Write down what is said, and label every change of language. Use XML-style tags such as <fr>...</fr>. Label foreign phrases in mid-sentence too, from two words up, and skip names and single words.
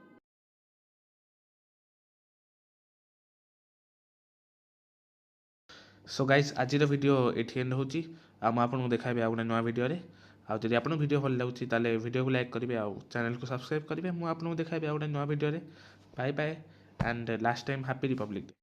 <en>So guys</en> <or>ଆଜି ଭିଡିଓ ଏଠି ଏଣ୍ଡ ହେଉଛି ଆଉ ମୁଁ ଆପଣଙ୍କୁ ଦେଖାଇବି ଆଉ ଗୋଟେ ନୂଆ ଭିଡିଓ ରେ। ଆଉ ଯଦି ଆପଣଙ୍କୁ ଭିଡିଓ ଭଲ ଲାଗୁଛି ତାହେଲେ ଭିଡିଓ କୁ ଲାଇକ କରିବେ ଆଉ ଚ୍ୟାନେଲ କୁ ସବସ୍କ୍ରାଇବ କରିବେ। ମୁଁ ଆପଣଙ୍କୁ ଦେଖାଇବି ଆଉ ଗୋଟେ ନୂଆ ଭିଡିଓ ରେ।</or> <en>Bye bye and last time Happy Republic Day.</en>